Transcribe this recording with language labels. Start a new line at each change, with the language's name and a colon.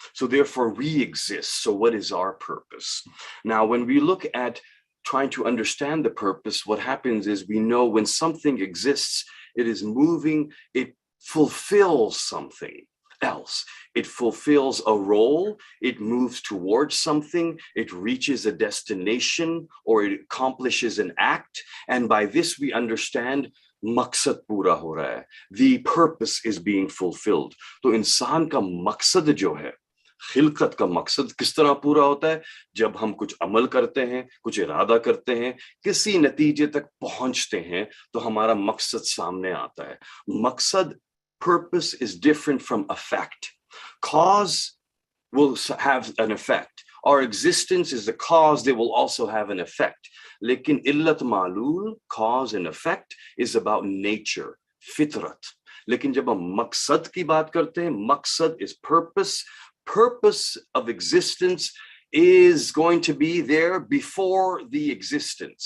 English: So therefore we exist. So what is our purpose? Now, when we look at trying to understand the purpose, what happens is we know when something exists, it is moving, it fulfills something else. It fulfills a role, it moves towards something, it reaches a destination, or it accomplishes an act. And by this we understand
Hindi: maqsad pura ho raha hai.
English: The purpose is being fulfilled.
Hindi: So insan ka maqsad jo hai, खिलकत का मकसद किस तरह पूरा होता है? जब हम कुछ अमल करते हैं, कुछ इरादा करते हैं, किसी नतीजे तक पहुंचते हैं, तो हमारा मकसद सामने आता है.
English: मकसद, purpose is different from effect. Cause will have an effect. Our existence is the cause, they will also have an effect. लेकिन illat malul, cause and effect, is about nature, fitrat.
Hindi: लेकिन जब हम मकसद की बात करते हैं, मकसद
English: is purpose. Purpose of existence is going to be there before the existence.